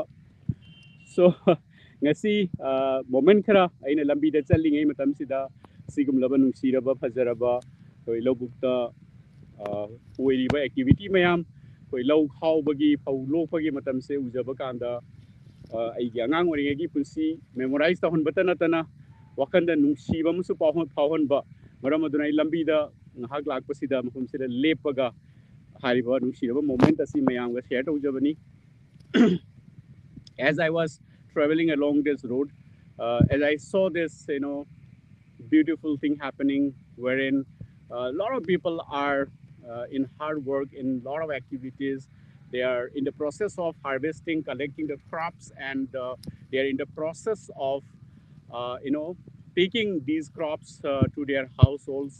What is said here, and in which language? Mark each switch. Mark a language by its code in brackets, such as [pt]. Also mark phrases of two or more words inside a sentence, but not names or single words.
[mni] So ngasi moment khara aina lambi da challingai matam sida sigumlaba nungsiraba phajaraba koi lobukta oiriba activity mayam koi lau khawbagi phau lokpagi matam se ujaba kanda aigi angang oringagi punsi memorize ta honbata natana wakanda nungsiba musu phawhonba maram aduna ai lambi da ngahak lakpasida mafum sida lepaga hariba nungsiraba moment asi mayam ga share tawjabani. [en] As I was traveling along this road, as I saw this, beautiful thing happening, wherein a lot of people are in hard work, in a lot of activities. They are in the process of harvesting, collecting the crops, and they are in the process of, taking these crops to their households.